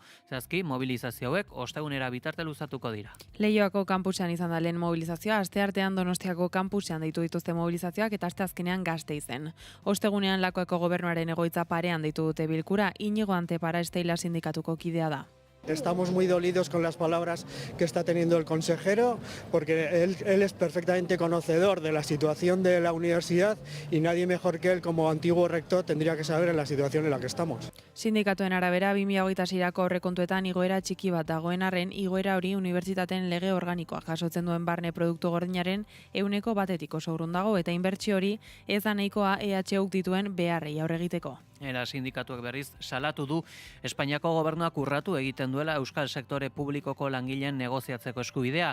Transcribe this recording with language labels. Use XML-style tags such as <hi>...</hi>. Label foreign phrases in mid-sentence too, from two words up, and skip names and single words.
<eu>Zehazki, mobilizazio hauek ostegunera bitarte luzatuko dira. Leioako kampusean izan da lehen mobilizazioa, asteartean Donostiako kampusean deitu dituzte mobilizazioak eta asteazkenean Gasteizen. Ostegunean Lakuako gobernuaren egoitza parean deitu dute bilkura, Inigo Antepara Steilas sindikatuko kidea da.</eu> <es>Estamos muy dolidos con las palabras que está teniendo el consejero, porque él es perfectamente conocedor de la situación de la universidad y nadie mejor que él como antiguo rector tendría que saber en la situación en la que estamos.</es> <eu>Sindikatuen arabera 2026ko aurrekontuetan igoera txiki bat dagoen arren, igoera hori unibertsitateen lege organikoa jasotzen duen barne produktu gordinaren 1% oso urrun dago eta inbertsio hori ez da nahikoa EHUk dituen beharrei aurre egiteko. Era sindikatuak berriz salatu du Espainiako gobernuak urratu egiten duela euskal sektore publikoko langileen negoziatzeko eskubidea.</eu>